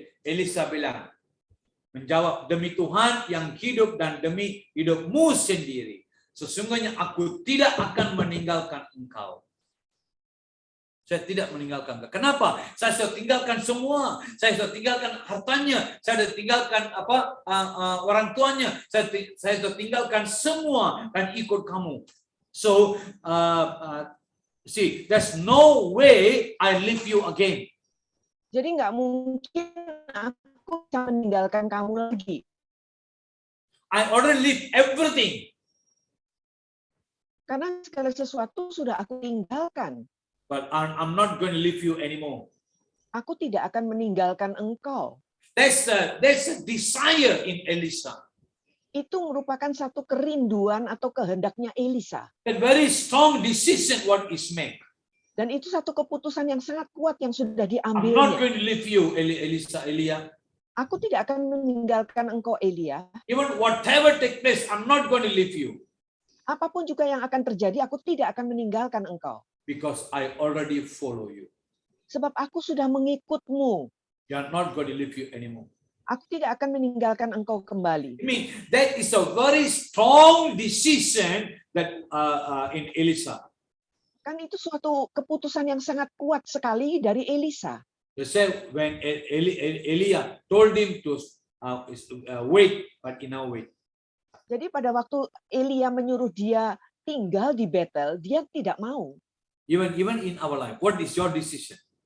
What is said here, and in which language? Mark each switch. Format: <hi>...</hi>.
<id>Elisa bilang, menjawab, demi Tuhan yang hidup dan demi hidupmu sendiri, sesungguhnya aku tidak akan meninggalkan engkau. Saya tidak meninggalkan engkau. Kenapa? Saya sudah tinggalkan semua. Saya sudah tinggalkan hartanya. Saya sudah tinggalkan orang tuanya. Saya sudah tinggalkan semua dan ikut kamu.</id> <en>So, see, there's no way I leave you again.</en> <id>Jadi nggak mungkin aku bisa meninggalkan kamu lagi.</id> <en>I already leave everything.</en> <id>Karena segala sesuatu sudah aku tinggalkan.</id> <en>But I'm not going to leave you anymore.</en> <id>Aku tidak akan meninggalkan engkau.</id> <en>There's a desire in Elisa.</en> <id>Itu merupakan satu kerinduan atau kehendaknya Elisa.</id> <en>A very strong decision what is made.</en> <id>Dan itu satu keputusan yang sangat kuat yang sudah</id> <en>I'm not</en> <id>diambilnya.</id> <en>going to leave you, Elia.</en> <id>Aku tidak akan meninggalkan engkau, Elia.</id> <en>Even whatever take place, I'm not going to leave you.</en> <id>Apapun juga yang akan terjadi, aku tidak akan meninggalkan engkau.</id> <en>Because I already follow you.</en> <id>Sebab aku sudah mengikutmu.</id> <en>You are not going to leave you anymore.</en> <id>Aku tidak akan meninggalkan engkau kembali.</id> <en>I mean, that is a very strong decision that in Elisa.</en> <id>Kan itu suatu keputusan yang sangat kuat sekali dari Elisa.</id> <en>They say when Elia told him to wait, but he now wait.</en> <id>Jadi pada waktu Elia menyuruh dia tinggal di Betel, dia tidak mau.</id> <en>Even in our life, what is your decision?</en>